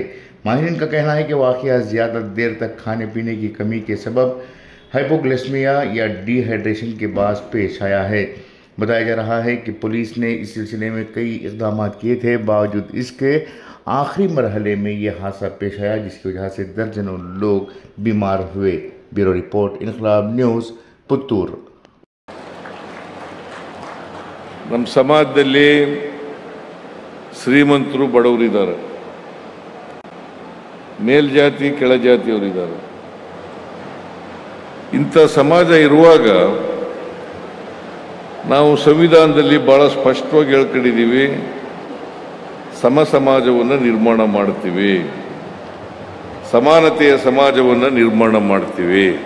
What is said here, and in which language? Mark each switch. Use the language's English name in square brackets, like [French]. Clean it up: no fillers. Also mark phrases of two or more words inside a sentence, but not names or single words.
[Urdu] ماہرین کا کہنا ہے کہ واقعہ زیادہ دیر تک کھانے پینے کی کمی کے سبب ہائپوگلائسیمیا یا ڈی ہائیڈریشن کے باعث پیش آیا ہے. بتایا جا رہا ہے کہ پولیس نے اس سلسلے میں کئی اقدام کیے تھے، باوجود اس کے آخری مرحلے میں یہ حادثہ پیش آیا، جس کی وجہ سے درجنوں لوگ بیمار ہوئے. [English] Bureau report, [Urdu] इनकलाब न्यूज़, पुत्तूर। [Kannada] ನಮ್ಮ ಸಮಾಜದಲ್ಲಿ ಶ್ರೀಮಂತರು ಬಡವರಿದ್ದಾರೆ, ಮೇಲ್ಜಾತಿ ಕೆಳಜಾತಿಯವರಿದ್ದಾರೆ. ಇಂಥ ಸಮಾಜ ಇರುವಾಗ ನಾವು ಸಂವಿಧಾನದಲ್ಲಿ ಬಹಳ ಸ್ಪಷ್ಟವಾಗಿ ಹೇಳ್ಕೊಂಡಿದ್ದೀವಿ, ಸಮ ಸಮಾಜವನ್ನು ನಿರ್ಮಾಣ ಮಾಡ್ತೀವಿ, ಸಮಾನತೆಯ ಸಮಾಜವನ್ನು ನಿರ್ಮಾಣ ಮಾಡ್ತೀವಿ.